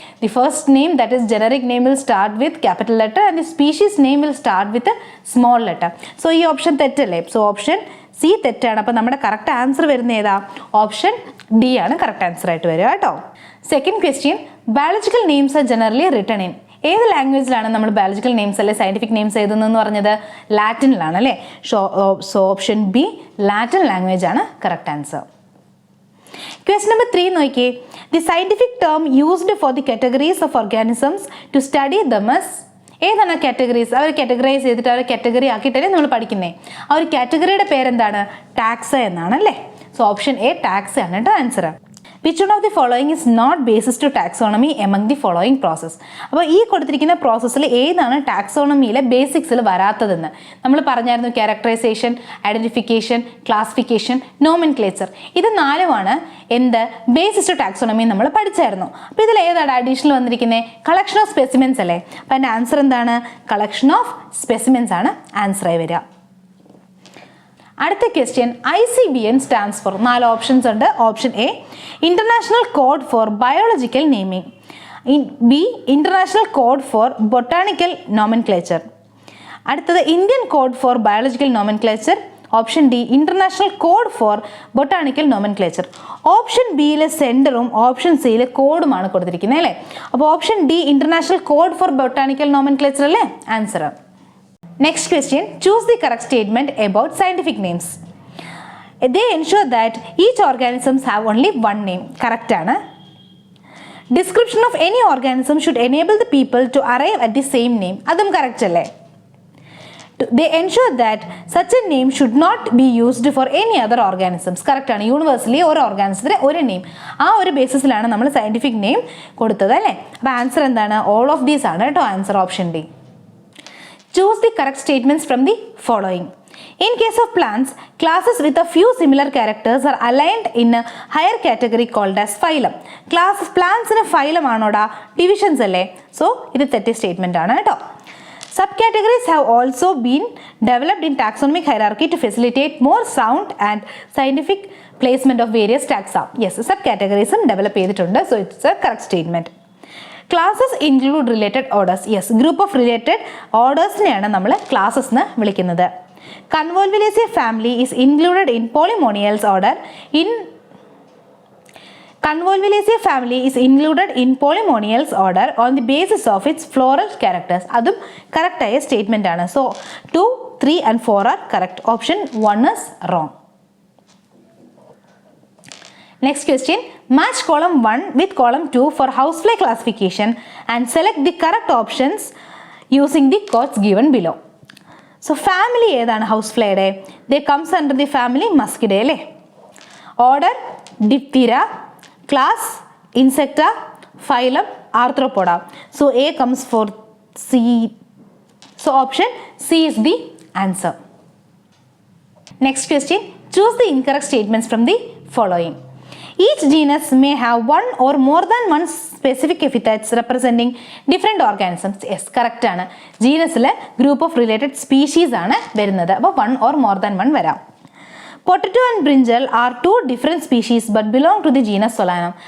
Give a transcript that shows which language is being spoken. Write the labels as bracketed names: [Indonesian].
[English] The first name, that is generic name, will start with capital letter and the species name will start with a small letter. [Malayalam] So ഈ option തെറ്റല്ലേ? So option C തെറ്റാണ്. അപ്പോൾ നമ്മുടെ correct answer വരുന്ന ഏതാ? Option D ആണ് correct answer ആയിട്ട് വരിക കേട്ടോ. Second question, [English] Biological names are generally written in. [Malayalam] ഏത് ലാംഗ്വേജിലാണ് നമ്മൾ ബയോളജിക്കൽ നെയിംസ് അല്ലെ സയന്റിഫിക് നെയിംസ് എഴുതുന്നതെന്ന് പറഞ്ഞത്? ലാറ്റിനിലാണ് അല്ലേ? So option B Latin language ആണ് കറക്റ്റ് ആൻസർ. [English] Question number 3 [Malayalam] നോക്കിയേ. [English] The scientific term used for the categories of organisms to study them is. [Malayalam] ഏതാണ് categories? അവർ categorise ചെയ്തിട്ട് അവർ category ആക്കിയിട്ടല്ലേ നമ്മൾ പഠിക്കുന്നത്. ആ ഒരു കാറ്റഗറിയുടെ പേരെന്താണ്? ടാക്സ എന്നാണ് അല്ലേ? സോ ഓപ്ഷൻ എ ടാക്സ ആണ് കേട്ടോ answer. [English] Which one of the following is not basis to taxonomy among the following process? [Malayalam] അപ്പോൾ ഈ കൊടുത്തിരിക്കുന്ന പ്രോസസ്സിൽ ഏതാണ് ടാക്സോണമിയിലെ ബേസിക്സിൽ വരാത്തതെന്ന് നമ്മൾ പറഞ്ഞായിരുന്നു. Characterisation, identification, classification, nomenclature. ഇത് 4ഉമാണ് എന്ത് ബേസിസ് ടു ടാക്സോണമി നമ്മൾ പഠിച്ചായിരുന്നു. അപ്പോൾ ഇതിൽ ഏതാണ് അഡീഷണൽ വന്നിരിക്കുന്നത്? കളക്ഷൻ ഓഫ് സ്പെസിമെൻസ് അല്ലേ? അപ്പോൾ അതിൻ്റെ ആൻസർ എന്താണ്? കളക്ഷൻ ഓഫ് സ്പെസിമെൻസ് ആണ് ആൻസറായി വരിക. അടുത്ത question, [English] ICBN stands for. [Malayalam] 4 options ഉണ്ട്. [English] Option A international code for biological naming. B international code for botanical nomenclature. [Malayalam] അടുത്തത് [English] Indian code for biological nomenclature. Option D international code for botanical nomenclature. [Malayalam] Option ബിയിലെ സെൻറ്ററും option സിയിലെ കോഡുമാണ് കൊടുത്തിരിക്കുന്നത് അല്ലേ? അപ്പോൾ [English] option D international code for botanical nomenclature [Malayalam] അല്ലേ [English] Answer. Next question, choose the correct statement about scientific names. They ensure that each organisms have only one name. Correct [Malayalam] ആണ്. [English] Description of any organism should enable the people to arrive at the same name. [Malayalam] അതും correct അല്ലേ? [English] They ensure that such a name should not be used for any other organisms. [Malayalam] Correct ആണ്. Universally ഒരു ഓർഗാനിസത്തിന് ഒരു name, ആ ഒരു ബേസിസിലാണ് നമ്മൾ scientific name കൊടുത്തത് അല്ലേ? അപ്പോൾ ആൻസർ എന്താണ്? [English] all of these [Malayalam] ആണ് കേട്ടോ answer. Option D. [English] Choose the correct statements from the following. In case of plants, classes with a few similar characters are aligned in a higher category called as phylum. Plants in a phylum [Malayalam] ആണോടാ? Divisions അല്ലേ? So ഇത് തെറ്റിയ statement ആണ് കേട്ടോ. [English] Subcategories have also been developed in taxonomic hierarchy to facilitate more sound and scientific placement of various taxa. Yes, subcategories [Malayalam] develop ചെയ്തിട്ടുണ്ട്. [English] So it's a correct statement. Classes include related orders. Yes, group of related ഓർഡേഴ്സിനെയാണ് [Malayalam] നമ്മൾ classes എന്ന് വിളിക്കുന്നത്. [English] Convolvulaceae family is included in Polemoniales order. Convolvulaceae family is included in polynomials order on the basis of its floral characters. [Malayalam] അതും correct ആയ statement ആണ്. [English] So 2, 3 and 4 are correct. Option 1 is wrong. Next question, match column 1 with column 2 for housefly classification and select the correct options using the codes given below. So family [Malayalam] ഏതാണ് [English] houseflyയുടെ? They comes under the family Muscidae [Malayalam] അല്ലേ? [English] Order Diphtheria, class Insecta, phylum Arthropoda. So A comes for C. So option C is the answer. Next question, Choose the incorrect statements from the following. Each genus may have one or more than one specific epithets representing different organisms. Yes, correct [Malayalam] ആണ്. ജീനസിലെ group of related species ആണ് വരുന്നത്. അപ്പോൾ [English] 1 or more than 1 [Malayalam] വരാം. [English] Potato and brinjal are two different species but belong to the genus Solanum.